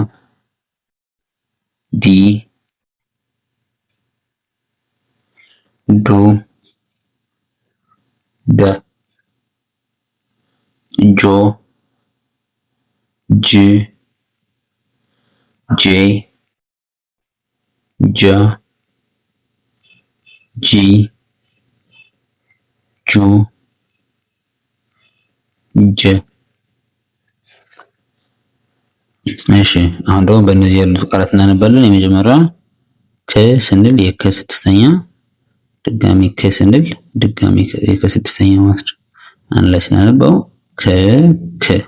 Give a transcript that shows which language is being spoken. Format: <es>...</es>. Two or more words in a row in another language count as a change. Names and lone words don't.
<am>ዲ ዱ ደ ጆ ጅ ጄ ጃ ጂ ጁ ጀ። እሺ አሁን ደግሞ በእነዚህ ያሉት ቃላት እናነባለን። የመጀመሪያ ከ ስንል የከ ስድስተኛ ድጋሚ ከ ስንል ድጋሚ የከ ስድስተኛ ማለት ነው። አንድ ላይ ስናነበው ከክ</am>